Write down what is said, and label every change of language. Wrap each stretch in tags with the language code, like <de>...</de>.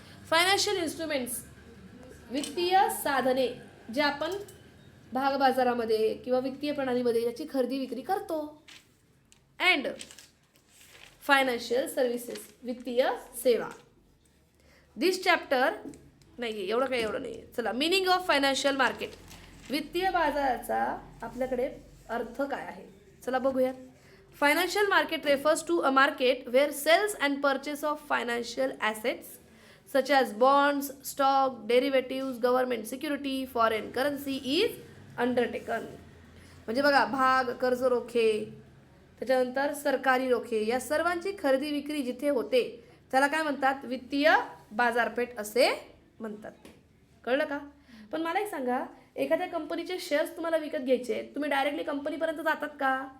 <mr>Financial instruments, वित्तीय साधने जे आपण भागबाजारामध्ये किंवा वित्तीय प्रणालीमध्ये याची खरेदी विक्री करतो.</mr> <en>And financial services, वित्तीय सेवा. This chapter</en> <mr>नाही, एवढं नाही. चला,</mr> <en>Meaning of financial market.</en> <mr>वित्तीय बाजाराचा आपल्याकडे अर्थ काय आहे? चला बघूयात.</mr> <en>Financial market refers to a market where sales and purchase of financial assets such as bonds, stock, derivatives, government security, foreign currency is undertaken.</en> <mr>म्हणजे बघा, भाग, कर्ज रोखे, त्याच्यानंतर सरकारी रोखे, या सर्वांची खरेदी विक्री जिथे होते त्याला काय म्हणतात? वित्तीय बाजारपेठ असे म्हणतात. कळलं का? पण मला एक सांगा, एखाद्या कंपनीचे शेअर्स तुम्हाला विकत घ्यायचे, तुम्ही डायरेक्टली कंपनीपर्यंत जातात का?</mr>